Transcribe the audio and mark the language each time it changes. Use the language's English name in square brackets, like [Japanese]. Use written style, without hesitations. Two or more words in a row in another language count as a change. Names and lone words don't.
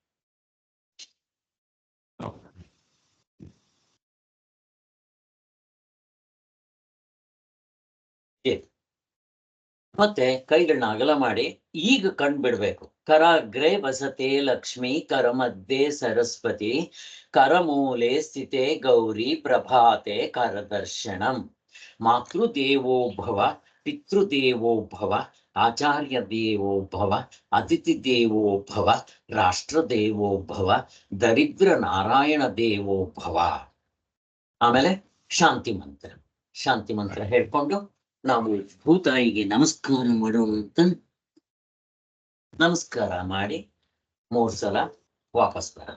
[Kannada] ಮತ್ತೆ ಕೈಗಳನ್ನ ಅಗಲ ಮಾಡಿ ಈಗ ಕಣ್ ಬಿಡ್ಬೇಕು. [Sanskrit] ಕರಾಗ್ರೆ ವಸತೆ ಲಕ್ಷ್ಮಿ, ಕರ ಮಧ್ಯೆ ಸರಸ್ವತಿ, ಕರಮೂಲೆ ಸ್ಥಿತೆ ಗೌರಿ, ಪ್ರಭಾತೆ ಕರದರ್ಶನಂ. ಮಾತೃದೇವೋ ಭವ, ಪಿತೃದೇವೋ ಭವ, ಆಚಾರ್ಯ ದೇವೋ ಭವ, ಅತಿಥಿ ದೇವೋ ಭವ, ರಾಷ್ಟ್ರ ದೇವೋ ಭವ, ದರಿದ್ರ ನಾರಾಯಣ ದೇವೋ ಭವ. [Kannada] ಆಮೇಲೆ ಶಾಂತಿ ಮಂತ್ರ. ಶಾಂತಿ ಮಂತ್ರ ಹೇಳ್ಕೊಂಡು ನಾವು ಭೂತಾಯಿಗೆ ನಮಸ್ಕಾರ ಮಾಡೋಣ ಅಂತ ನಮಸ್ಕಾರ ಮಾಡಿ 3 ಸಲ ವಾಪಸ್ ಬರೋಣ.